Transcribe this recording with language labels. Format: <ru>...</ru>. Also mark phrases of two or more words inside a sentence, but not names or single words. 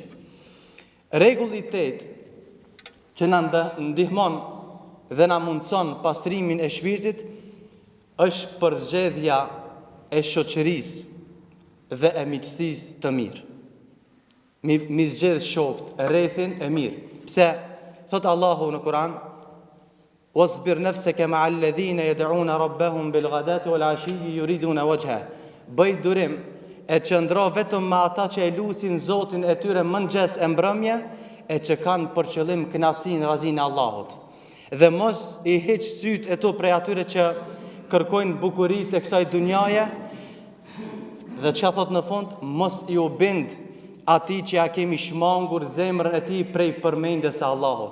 <sq>Rregulli 8 që na ndihmon dhe na mundson pastrimin e shpirtit është përzgjedhja e shoqërisë dhe e miqësisë të mirë. Mi zgjedh shokët rrethin e mirë. Pse thot Allahu në Kur'an:</sq> <ar>"واصبر نفسك مع الذين يدعون ربهم بالغداة والعشي يريدون وجهه."</ar> <sq>Bëj durim e qëndro vetëm me ata që e lusin Zotin e tyre mëngjes e mbrëmje e që kanë për qëllim kënaqësinë razinë e Allahut. Dhe mos i heq sytë e to prej atyre që kërkojnë bukuritë e kësaj dunjaje, dhe çka thot në fund, mos i u bind atij që ja kemi shmangur zemrën e tij prej përmendjes së Allahut.</sq>